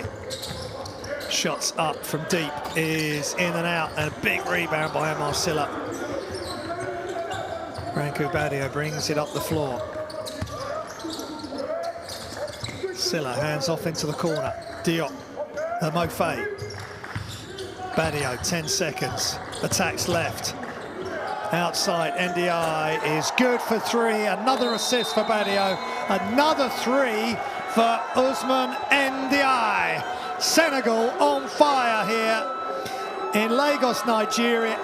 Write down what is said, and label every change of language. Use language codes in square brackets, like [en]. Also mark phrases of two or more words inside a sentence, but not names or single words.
[en] Shots up from deep is in and out, and a big rebound by Omar Silla. Branko Badio brings it up the floor. Silla hands off into the corner. Diop, Mofe. Badio, 10 seconds. Attacks left. Outside, NDI is good for 3. Another assist for Badio. Another 3 for Usman NDI. Senegal on fire here in Lagos, Nigeria.